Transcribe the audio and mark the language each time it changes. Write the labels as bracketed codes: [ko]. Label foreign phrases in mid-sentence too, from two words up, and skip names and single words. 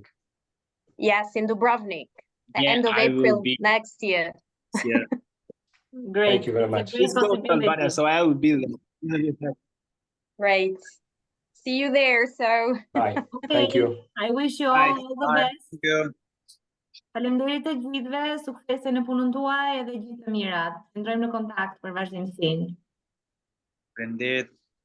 [en] Yes, in Dubrovnik, Yeah, end of April next year. Yeah. Great. Thank you very much. It's close to Albania, so I will be there. Great. See you there. So bye. Thank you. I wish you all the best. Thank you. [sq] Faleminderit të gjithëve, suksese në punën tuaj edhe gjithë të mirat. Qëndrojmë në kontakt për vazhdimsinë. Faleminderit.